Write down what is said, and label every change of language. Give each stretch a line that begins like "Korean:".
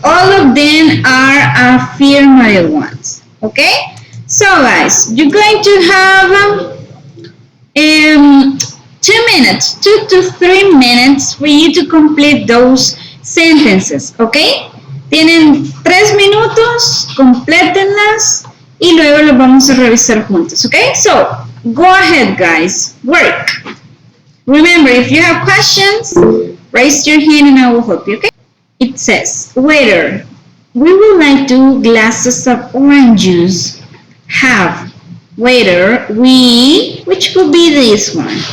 English: All of them are affirmative ones. Okay? So guys, you're going to have 2 minutes, 2 to 3 minutes for you to complete those sentences. Okay?
Spanish: Tienen 3 minutos, complétenlas y luego los vamos a revisar juntos.
English: Okay? So, go ahead guys, work. Remember, if you have questions, raise your hand and I will help you, okay? It says, waiter, we would like 2 glasses of orange juice. Have. Waiter, which could be this one?